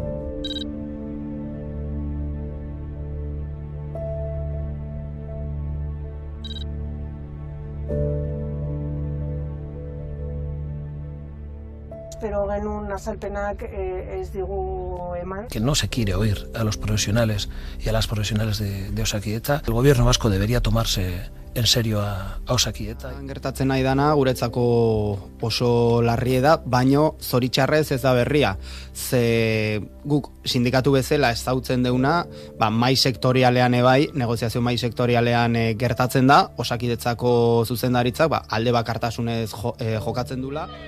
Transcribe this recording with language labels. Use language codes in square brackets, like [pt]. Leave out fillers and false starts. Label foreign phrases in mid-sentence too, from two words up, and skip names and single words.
[eu] Pero genuen azalpenak ez digu eman. [es] Que no se quiere oír a los profesionales y a las profesionales de Osakidetza. El gobierno vasco debería tomarse en serio a Osakidetza. [eu] Gertatzen nahi dana guretzako oso larria da, baino zoritxarrez ez da berria. Ze guk sindikatu bezala ezautzen deuna, mai sektorialean negoziazio mai sektorialean gertatzen da, Osakidetzako zuzendaritzak alde bakartasunez jokatzen dula.